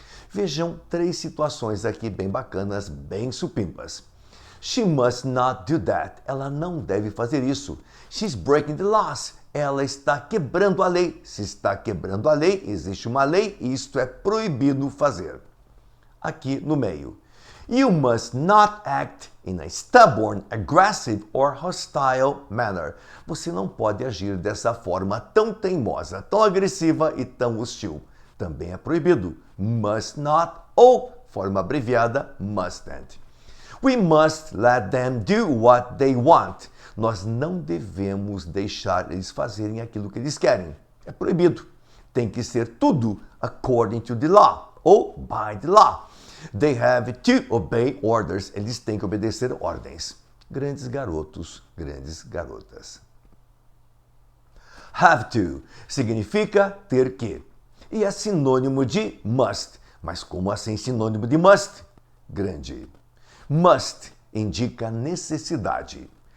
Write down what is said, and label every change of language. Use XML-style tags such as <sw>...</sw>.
<pt>Vejam 3 situações aqui bem bacanas, bem supimpas.</pt> <en>She must not do that.</en> <pt>Ela não deve fazer isso.</pt> <en>She's breaking the laws.</en> <pt>Ela está quebrando a lei. Se está quebrando a lei, existe uma lei e isto é proibido fazer. Aqui no meio.</pt> <en>You must not act in a stubborn, aggressive or hostile manner.</en> <pt>Você não pode agir dessa forma tão teimosa, tão agressiva e tão hostil. Também é proibido. Must not ou, forma abreviada, mustn't.</pt> <en>We must let them do what they want.</en> <pt>Nós não devemos deixar eles fazerem aquilo que eles querem. É proibido. Tem que ser tudo</pt> <en>according to the law</en> <pt>ou</pt> <en>by the law. They have to obey orders.</en> <pt>Eles têm que obedecer ordens. Grandes garotos, grandes garotas. Have to significa ter que. E é sinônimo de must. Mas como assim sinônimo de must? Grande. Must indica necessidade.</pt>